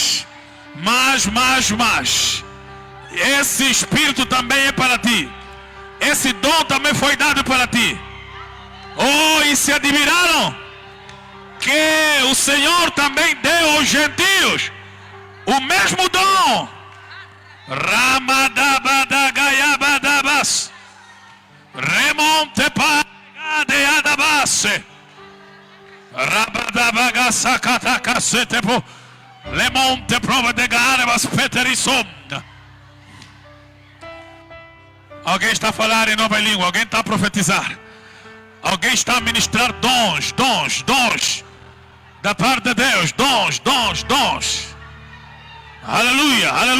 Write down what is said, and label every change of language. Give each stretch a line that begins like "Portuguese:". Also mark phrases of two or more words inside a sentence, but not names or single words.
Portuguese: Mas. Mas. Esse Espírito também é para ti. Esse dom também foi dado para ti. Oh, e se admiraram que o Senhor também deu aos gentios o mesmo dom. Ramadabadagayabadabas. Remonte pagadeadabase. Rabadabagasakatakasetepo. Lemonte prova de garabas peterissom. Alguém está a falar em nova língua. Alguém está a profetizar. Alguém está a ministrar dons da parte de Deus. Dons. Aleluia.